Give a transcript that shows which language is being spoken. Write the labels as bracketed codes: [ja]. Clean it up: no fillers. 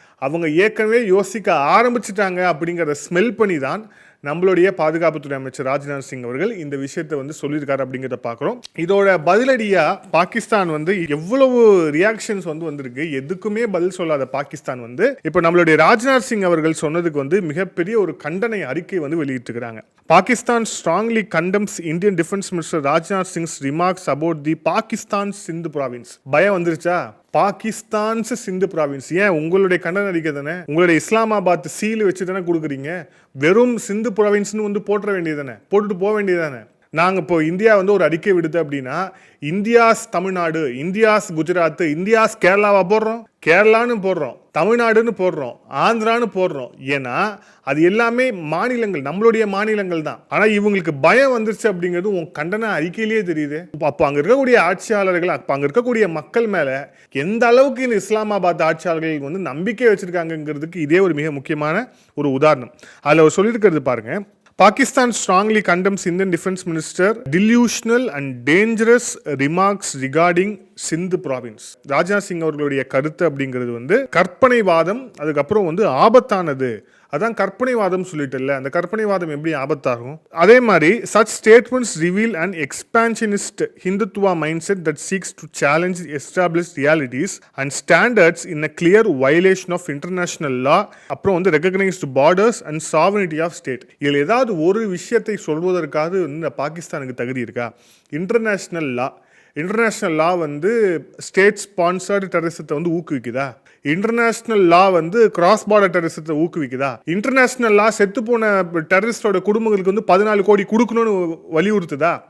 [ta] அவங்க ஏற்கனவே யோசிக்க ஆரம்பிச்சிட்டாங்க அப்படிங்கிறத ஸ்மெல் பண்ணி தான் நம்மளுடைய பாதுகாப்புத்துறை அமைச்சர் ராஜ்நாத் சிங் அவர்கள் இந்த விஷயத்தை வந்து சொல்லியிருக்காரு அப்படிங்கிறத பார்க்குறோம். இதோட பதிலடியாக பாகிஸ்தான் வந்து எவ்வளவு ரியாக்ஷன்ஸ் வந்து வந்திருக்கு. எதுக்குமே பதில் சொல்லாத பாகிஸ்தான் வந்து இப்போ நம்மளுடைய ராஜ்நாத் சிங் அவர்கள் சொன்னதுக்கு வந்து மிகப்பெரிய ஒரு கண்டனை அறிக்கை வந்து வெளியிட்டிருக்கிறாங்க. [en] Pakistan strongly condemns Indian Defense Minister Rajnath Singh's remarks about the Pakistan Sindh province. [ta] பயம் வந்துருச்சா? பாகிஸ்தான்ஸ் சிந்து ப்ராவின்ஸ். ஏன் உங்களுடைய கண்டன அறிக்கை தானே, உங்களுடைய இஸ்லாமாபாத் சீல் வச்சு தானே கொடுக்குறீங்க. வெறும் சிந்து ப்ராவின்ஸ்னு வந்து போட்டுற வேண்டியது தானே, போட்டுட்டு போக வேண்டியது தானே. நாங்கள் இப்போ இந்தியா வந்து ஒரு அறிக்கை விடுது அப்படின்னா India's Tamil Nadu, India's Gujarat, India's கேரளாவை போடுறோம், கேரளான்னு போடுறோம், தமிழ்நாடுன்னு போடுறோம், ஆந்திரான்னு போடுறோம். ஏன்னா அது எல்லாமே மாநிலங்கள், நம்மளுடைய மாநிலங்கள் தான். ஆனால் இவங்களுக்கு பயம் வந்துருச்சு அப்படிங்கிறது உன் கண்டன அறிக்கையிலேயே தெரியுது. அப்போ அங்கே இருக்கக்கூடிய ஆட்சியாளர்கள், அப்போ அங்கே இருக்கக்கூடிய மக்கள் மேலே எந்த அளவுக்கு இந்த இஸ்லாமாபாத் ஆட்சியாளர்கள் வந்து நம்பிக்கை வச்சிருக்காங்கிறதுக்கு இதே ஒரு மிக முக்கியமான ஒரு உதாரணம். அதில் அவர் சொல்லியிருக்கிறது பாருங்க. [en] Pakistan strongly condemns Indian Defense Minister delusional and dangerous remarks regarding Sindh province. [ta] Rajnath Singh அவர்களுடைய கருத்து அப்படிங்கிறது வந்து கற்பனைவாதம், அதுக்கப்புறம் வந்து ஆபத்தானது. அதான் கற்பனைவாதம் சொல்லிட்டு, அந்த கற்பனைவாதம் எப்படி ஆபத்தாகும். அதே மாதிரி [en] such statements reveal an expansionist Hindutva mindset that seeks to challenge established realities and standards in a clear violation of international law. [ta] அப்புறம் வந்து [en] recognized borders and sovereignty of state. [ta] இதில் ஏதாவது ஒரு விஷயத்தை சொல்வதற்காக இந்த பாகிஸ்தானுக்கு தகுதி இருக்கா? இன்டர்நேஷ்னல் லா வந்து ஸ்டேட் ஸ்பான்சர்டு டெரரிசத்தை வந்து ஊக்குவிக்குதா? இன்டர்நேஷ்னல் லா வந்து கிராஸ் பார்டர் டெரரிசத்தை ஊக்குவிக்குதா? இன்டர்நேஷ்னல் லா செத்து போன டெரரிஸ்டோட குடும்பங்களுக்கு வந்து 14 கோடி கொடுக்கணும்னு வலியுறுத்துதா?